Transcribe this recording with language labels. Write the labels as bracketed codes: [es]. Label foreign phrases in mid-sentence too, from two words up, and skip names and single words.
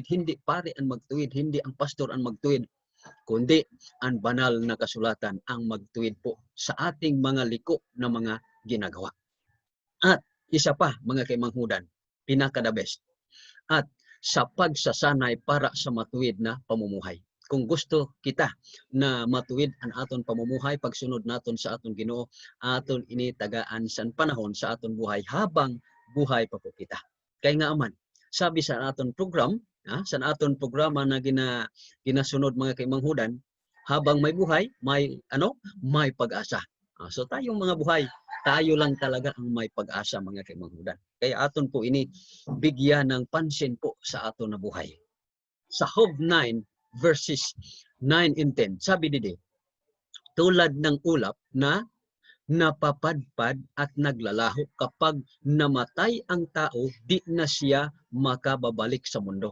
[tl] Hindi pare ang magtuwid. Hindi ang pastor ang magtuwid. Kundi ang banal na kasulatan ang magtuwid po sa ating mga liko na mga ginagawa. At isa pa mga kaimanghudan, pinaka- [en] the best. [tl] At sa pagsasanay para sa matuwid na pamumuhay. [hil] Kung gusto kita na matuwid ang aton pamumuhay, pagsunod naton sa aton Ginoo, aton ini tagaan sa panahon sa aton buhay habang buhay pa po kita. Kaya nga man, sabi sa aton program, sa aton programa na ginasunod mga kaimanghudan, [tl] habang may buhay, may pag-asa. So tayong mga buhay, tayo lang talaga ang may pag-asa mga kaimanghudan. [hil] Kaya aton po ini bigyan ng pansin po sa aton na buhay. [tl] Sa Job 9 verses 9 and 10, sabi Didi, tulad ng ulap na napapadpad at naglalaho, kapag namatay ang tao, di na siya makababalik sa mundo.